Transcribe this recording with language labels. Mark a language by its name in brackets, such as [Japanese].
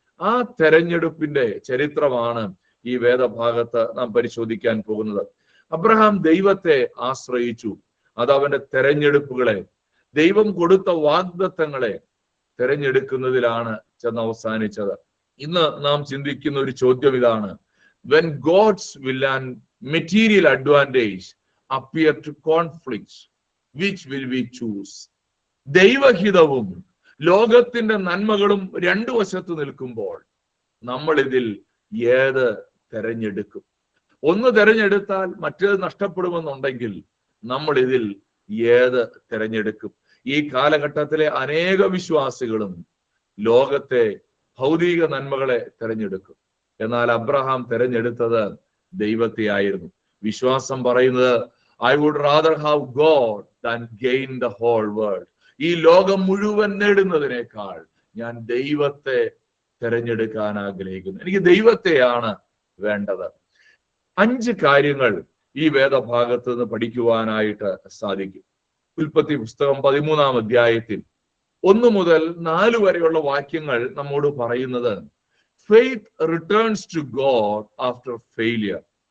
[Malayalam] ആ തെരഞ്ഞെടുപ്പിന്റെ ചരിത്രമാണ് ഈ വേദഭാഗത്ത് നാം പരിശോധിക്കാൻ പോകുന്നത്. അബ്രഹാം ദൈവത്തെ ആശ്രയിച്ചു. അത് അവന്റെ തെരഞ്ഞെടുപ്പുകളെ, ദൈവം കൊടുത്ത വാഗ്ദത്തങ്ങളെ തെരഞ്ഞെടുക്കുന്നതിലാണ് ചെന്ന് അവസാനിച്ചത്. ഇന്ന് നാം ചിന്തിക്കുന്ന ഒരു ചോദ്യം ഇതാണ്: [English] when God's will and material advantage appear to conflict, which will we choose? [Malayalam] ദൈവഹിതവും ലോകത്തിന്റെ നന്മകളും രണ്ടു വശത്ത് നിൽക്കുമ്പോൾ നമ്മൾ ഇതിൽ ഏത് തെരഞ്ഞെടുക്കും? ഒന്ന് തെരഞ്ഞെടുത്താൽ മറ്റേത് നഷ്ടപ്പെടുമെന്നുണ്ടെങ്കിൽ നമ്മൾ ഇതിൽ ഏത് തെരഞ്ഞെടുക്കും? ഈ കാലഘട്ടത്തിലെ അനേക വിശ്വാസികളും ലോകത്തെ ഭൗതിക നന്മകളെ തെരഞ്ഞെടുക്കും. എന്നാൽ അബ്രഹാം തെരഞ്ഞെടുത്തത് ദൈവത്തെ ആയിരുന്നു. വിശ്വാസം പറയുന്നത് [English] I would rather have God than gain the whole world. [Malayalam] ഈ ലോകം മുഴുവൻ നേടുന്നതിനേക്കാൾ ഞാൻ ദൈവത്തെ തെരഞ്ഞെടുക്കാൻ ആഗ്രഹിക്കുന്നു. എനിക്ക് ദൈവത്തെയാണ് വേണ്ടത്. 5 കാര്യങ്ങൾ ഈ വേദഭാഗത്ത് നിന്ന് പഠിക്കുവാനായിട്ട് സാധിക്കും. ഉൽപ്പത്തി പുസ്തകം 13-ാം അധ്യായത്തിൽ 1 മുതൽ 4 വരെയുള്ള വാക്യങ്ങൾ നമ്മോട് പറയുന്നത് [English] faith returns to God after failure.